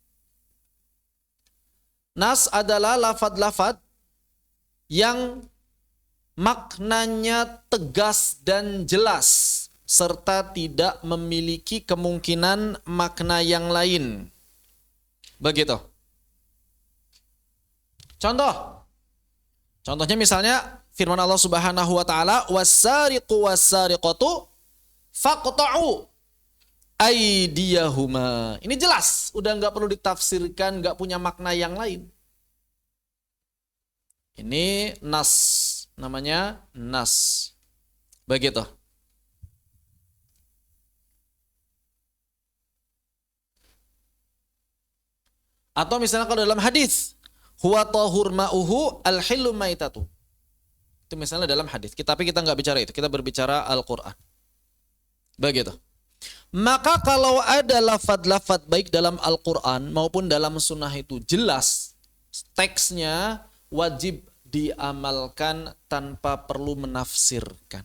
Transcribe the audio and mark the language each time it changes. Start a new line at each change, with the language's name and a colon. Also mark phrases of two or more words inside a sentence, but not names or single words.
Indonesian: Nas adalah lafad-lafad yang maknanya tegas dan jelas serta tidak memiliki kemungkinan makna yang lain. Begitu. Contohnya misalnya firman Allah
Arabic: سبحانه وتعالى, "والسارق والسارقة فاقطعوا أيديهما."
Indonesian: Ini jelas, udah nggak perlu ditafsirkan, nggak punya makna yang lain. Ini nas, namanya nas. Begitu. Atau misalnya kalau dalam hadis,
Arabic: هو طهور ماؤه الحل ميتته.
Indonesian: Itu misalnya dalam hadis. Tapi kita nggak bicara itu, kita berbicara Al-Qur'an. Begitu. Maka kalau ada lafad-lafad baik dalam Al-Qur'an maupun dalam sunnah itu jelas, teksnya wajib diamalkan tanpa perlu menafsirkan.